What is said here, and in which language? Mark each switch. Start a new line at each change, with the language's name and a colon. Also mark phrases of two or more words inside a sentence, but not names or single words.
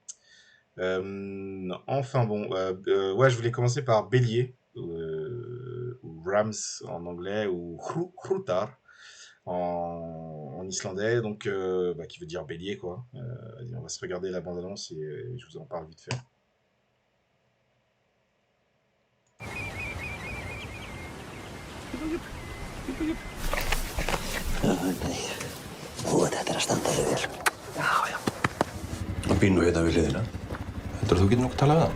French: Enfin bon, ouais, je voulais commencer par Bélier, ou Rams en anglais, ou Hrutar en islandais, donc qui veut dire bélier, quoi. Vas-y, on va se regarder la bande-annonce et je vous en parle vite fait.
Icelandic: Hann býr nú hérna við hliðina. Heldurðu að þú getur nokkuð talað við hann?